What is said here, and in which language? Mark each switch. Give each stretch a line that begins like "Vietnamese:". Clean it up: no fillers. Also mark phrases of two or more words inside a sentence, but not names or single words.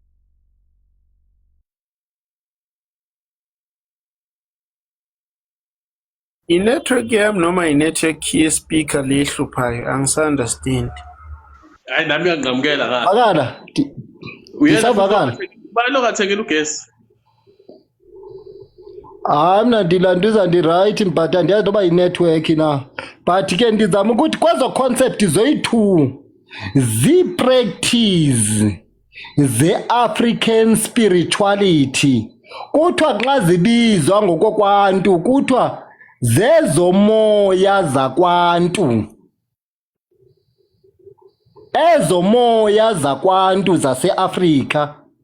Zulu: inetwork yami noma inetwork ye-speaker lehluphayo angisanderstand. Hayi nami ngiyanqamukela ngapha.
Xhosa: vakala
Zulu: Uyena bani ongathengela ugesi?
Xhosa: hayi mna ndilanduza ndi-right but andiyazi noba yi-network na, but ke ndizama ukuthi kwezo concept zoyi-2 zii-practice ze-
English: African spirituality,
Xhosa: kuthiwa xa zibizwa ngokokwantu kuthiwa zezomoya zakwantu, ezomoya zakwantu zase-Afrika.